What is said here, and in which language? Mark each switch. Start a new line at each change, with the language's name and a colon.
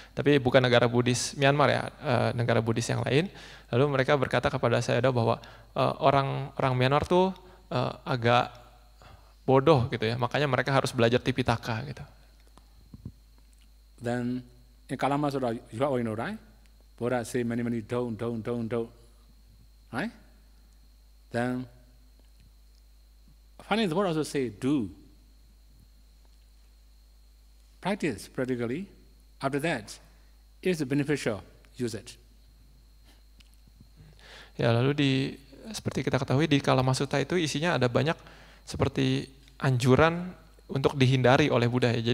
Indonesian: Tapi bukan negara Buddhis Myanmar ya, negara Buddhis yang lain. Lalu mereka berkata kepada saya bahwa orang Myanmar tuh agak bodoh gitu ya. Makanya mereka harus belajar Tipitaka gitu.
English: Then in Kalama Sutta, you already know, right? Buddha say many don't. Right? Then finally the Buddha also say do. Practice practically. After that, if it's beneficial, use it.
Indonesian: Ya, lalu seperti kita ketahui di Kalama Sutta itu isinya ada banyak seperti anjuran untuk dihindari oleh Buddha ya.